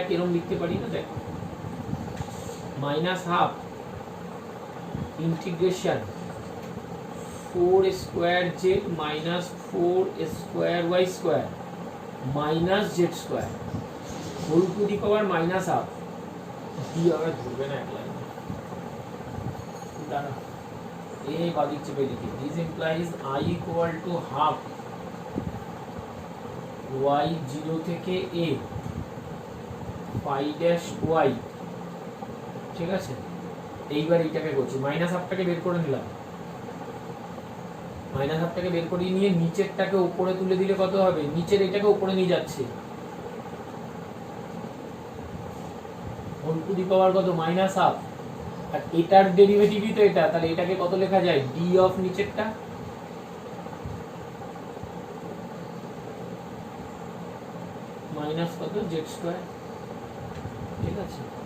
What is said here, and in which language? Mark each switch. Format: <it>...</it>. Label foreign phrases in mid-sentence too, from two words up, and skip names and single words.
<bn>কিরকম লিখতে পারি না, দেখ</bn> <en>minus half integration 4 square z minus 4 square y square minus z square whole to the power minus half,</en> <bn>ডি আবার ধরবে না এক লাইন, দাঁড়া এই বাদিক চেপে লিখি,</bn> <en>this implies i equal to half y 0</en> <bn>থেকে</bn> <en>a phi dash y,</en> <bn>ঠিক আছে। এইবার এইটাকে করছি, মাইনাস হাফটাকে বের করে নিলাম, মাইনাস হাফটাকে বের করে নিয়ে নিচেরটাকে উপরে তুলে দিলে কত হবে, নিচের এটাকে উপরে নিয়ে যাচ্ছে,</bn> <en>whole to the power</en> <bn>কত</bn> <en>minus half,</en> <bn>আর এটার ডেরিভেটিভই তো এটা, তাহলে এটাকে কত লেখা যায়, ডি অফ নিচেরটা মাইনাস কত</bn> <en>z square,</en> <bn>ঠিক আছে।</bn>